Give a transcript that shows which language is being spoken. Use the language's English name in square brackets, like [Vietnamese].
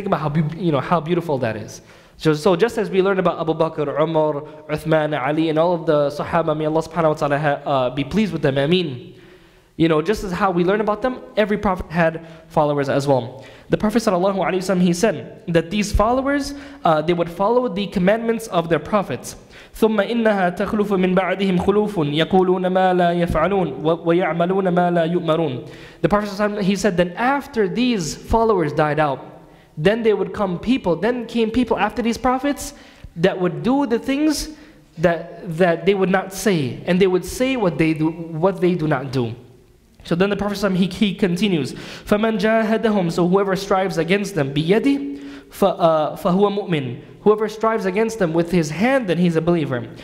[English] Think about how beautiful that is. So just as we learned about Abu Bakr, Umar, Uthman, Ali, and all of the Sahaba, may Allah subhanahu wa ta'ala be pleased with them, Ameen. Just as how we learn about them, every prophet had followers as well. The Prophet sallallahu alaihi wasallam, he said that these followers, they would follow the commandments of their prophets. [Arabic] ثم إنها تخلف من بعدهم خلوف يقولون ما لا يفعلون ويعملون ما لا يؤمرون. [English] The Prophet sallallahu alaihi wasallam, he said, then after these followers died out, then came people after these prophets that would do the things that they would not say, and they would say what they do not do. So then the Prophet he continues, [Arabic] فَمَنْ جَاهَدَهُمْ, [English] so whoever strives against them, [Arabic] بِيَدِهِ فَهُوَ مُؤْمِنٌ, [English] whoever strives against them with his hand, then he's a believer.